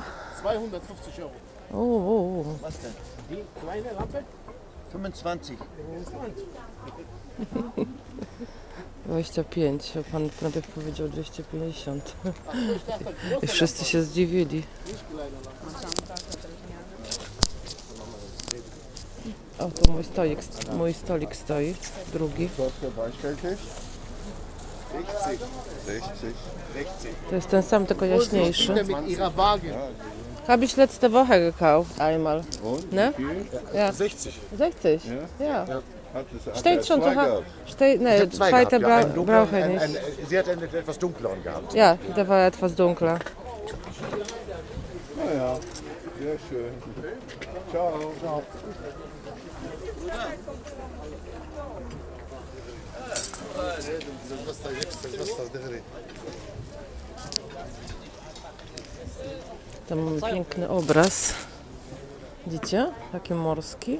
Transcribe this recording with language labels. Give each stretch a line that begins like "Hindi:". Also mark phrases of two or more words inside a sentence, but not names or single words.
German: 250 euro. Was denn? Die kleine Lampe? 25.
Polish: 25, a pan najpierw powiedział 250. I wszyscy się zdziwili. O, to mój stolik stoi, drugi. To jest ten sam, tylko jaśniejszy.
German: Habe ich letzte Woche gekauft, einmal. Ne? Ja. 60. 60? Ja. Steht schon zu Hause. Ne, zweite brauche ich nicht. Sie hat einen etwas dunkleren gehabt. Ja, der war etwas dunkler. Naja, sehr schön. Ciao. Ciao.
Polish: Tam mamy piękny obraz. Widzicie? Taki morski.